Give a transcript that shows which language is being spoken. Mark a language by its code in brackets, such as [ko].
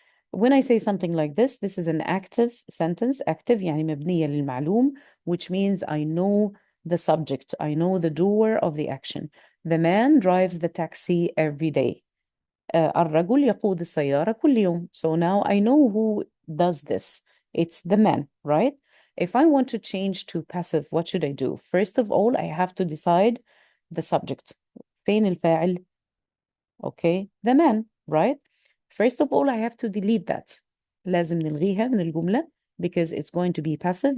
[en] When I say something like this is an active sentence. Active [ar] يعني مبنية للمعلوم, [en] which means I know the subject. I know the doer of the action. The man drives the taxi every day. [ar] الرجل يقود السيارة كل يوم. [en] So now I know who does this. It's the man, right? If I want to change to passive, what should I do? First of all, I have to decide the subject. [ar] فين الفاعل? [en] Okay, the man, right? First of all, I have to delete that. [ar] لازم نلغيها من الجملة [en] because it's going to be passive.